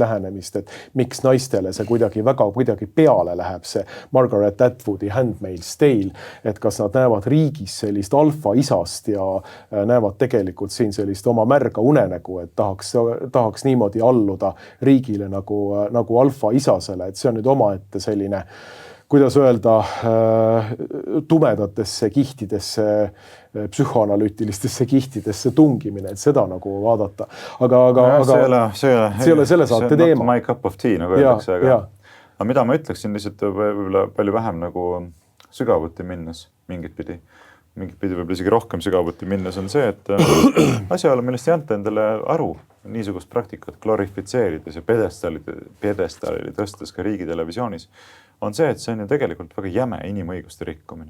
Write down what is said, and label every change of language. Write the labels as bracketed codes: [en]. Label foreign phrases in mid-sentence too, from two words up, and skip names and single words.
[et] lähenemist, et miks naistele see kuidagi peale läheb, see Margaret Atwoodi Handmaid's Tale, et kas nad näevad riigis sellist alfa isast ja näevad tegelikult siin sellist oma märga unenägu, et tahaks niimoodi alluda riigile nagu alfa isasele, et see on nüüd omaette selline, kuidas öelda, tumedatesse kihtidesse, psühhoanalüütilistesse kihtidesse tungimine, et seda nagu vaadata. Aga see ei ole selle saate teema. [en] My cup of tea, [et] nagu öeldakse. Aga mida ma ütleksin lihtsalt võib-olla palju vähem nagu sügavuti minnes mingit pidi võib-olla isegi rohkem sügavuti minnes on see, et asjaolu, millest ei anta endale aru niisugust praktikat glorifitseerides ja pjedestaalile tõstes ka riigitelevisioonis, on see, et see on ju tegelikult väga jäme inimõiguste rikkumine.